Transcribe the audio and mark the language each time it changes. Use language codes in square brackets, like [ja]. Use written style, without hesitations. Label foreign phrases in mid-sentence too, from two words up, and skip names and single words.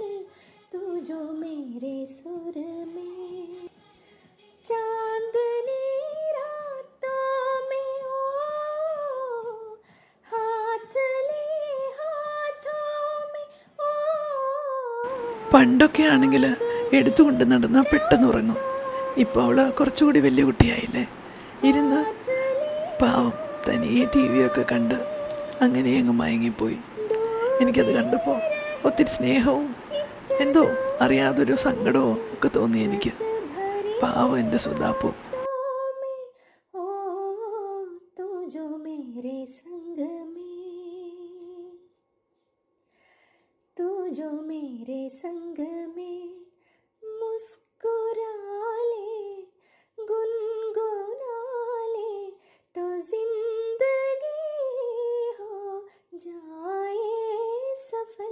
[hi] तू जो मेरे सुर में चांदनी रातों में हो, हाथ ले हाथों में ओ। [ml] പണ്ടൊക്കെ ആണെങ്കിൽ എടുത്തുകൊണ്ട് നടന്നാൽ പെട്ടെന്ന് ഉറങ്ങും. ഇപ്പോൾ അവൾ കുറച്ചുകൂടി വലിയ കുട്ടിയായില്ലേ, ഇരുന്ന് പാവം തനിയെ ടി വിയൊക്കെ കണ്ട് അങ്ങനെ അങ്ങ് മയങ്ങിപ്പോയി. എനിക്കത് കണ്ടപ്പോൾ ഒത്തിരി സ്നേഹവും എന്തോ അറിയാതൊരു സങ്കടവും ഒക്കെ തോന്നി എനിക്ക്. പാവം എൻ്റെ സുധാപ്പു. [hi] जो मेरे संग में मुस्कुरा ले, गुनगुना ले, तो जिंदगी हो जाए सफल।